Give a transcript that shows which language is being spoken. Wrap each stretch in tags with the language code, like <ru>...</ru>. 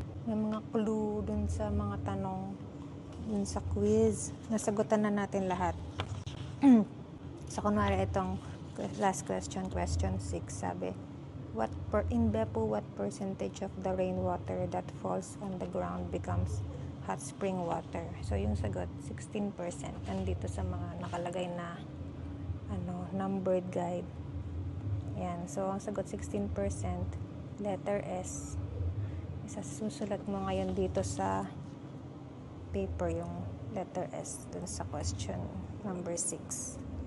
<tl>May mga clue dun sa mga tanong. Dun sa quiz. Nasagutan na natin lahat.</tl> <en>So,</en> <tl>kunwari itong</tl> <en>last question, question 6,</en> <tl>sabi,</tl> <en>in Beppu, what percentage of the rainwater that falls on the ground becomes hot spring water?</en> <tl>So, yung sagot, 16%. Nandito sa mga nakalagay na numbered guide. Yan. So, ang sagot, 16%. Letter S. Susulat mo ngayon dito sa paper yung letter S dun sa question number 6.</tl>